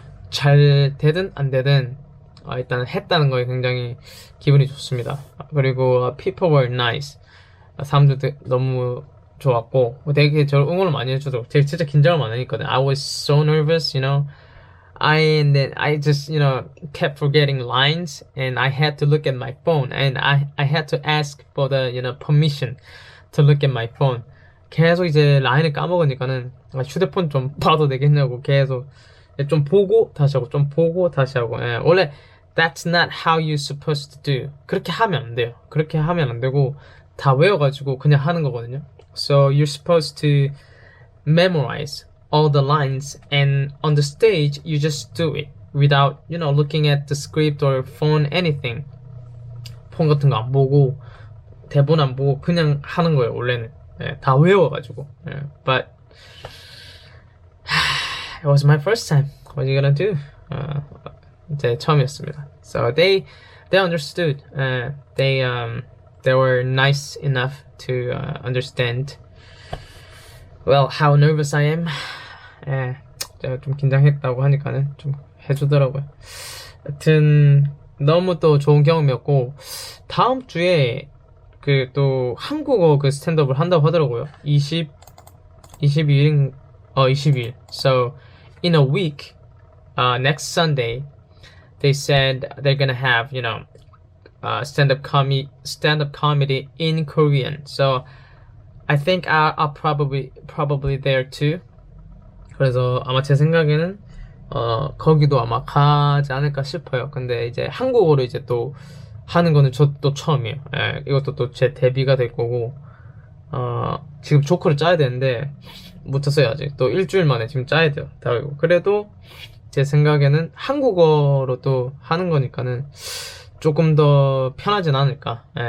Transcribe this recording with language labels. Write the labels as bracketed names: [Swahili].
[Korean] 잘 되든 안 되든 일단 했다는 거에 굉장히 기분이 좋습니다. 그리고 [English] people were nice. [Korean] 사람들도 너무 좋았고 되게 저를 응원을 많이 해주더라고요. 제가 진짜 긴장을 많이 했거든요. [English] I was so nervous, and then I just, kept forgetting lines, and I had to look at my phone, and I had to ask for the, permission to look at my phone. [Korean] 계속 이제 라인을 까먹으니까는 휴대폰 좀 봐도 되겠냐고 계속 좀 보고 다시 하고 좀 보고 다시 하고. 예, 원래 [English] that's not how you're supposed to do. [Korean] 그렇게 하면 안 돼요. 그렇게 하면 안 되고 다 외워가지고 그냥 하는 거거든요. [English] So you're supposed to memorize all the lines, and on the stage you just do it without looking at the script or phone, anything. [Korean] 폰 같은 거 안 보고 대본 안 보고 그냥 하는 거예요. 원래는 다 외워가지고. [English] But it was my first time. What are you gonna do? [Korean] 제 처음이었습니다. [English] So they understood. They were nice enough to understand well how nervous I am. [Korean] 제가 좀 긴장했다고 하니까는 좀 해주더라고요. 하여튼 너무 또 좋은 경험이었고 다음 주에 그 또 한국어 그 스탠드업을 한다고 하더라고요. 22일. [English] So in a week, next Sunday, they said they're gonna have stand-up comedy in Korean. So I think I'll probably there too. [Korean] 그래서 아마 제 생각에는 거기도 아마 가지 않을까 싶어요. 근데 이제 한국어로 이제 또 하는 거는 저도 처음이에요. 이것도 또 제 데뷔가 될 거고 지금 조커를 짜야 되는데 못 짰어요. 아직 또 일주일 만에 지금 짜야 돼요. 그래도 제 생각에는 한국어로 또 하는 거니까는 조금 더 편하진 않을까.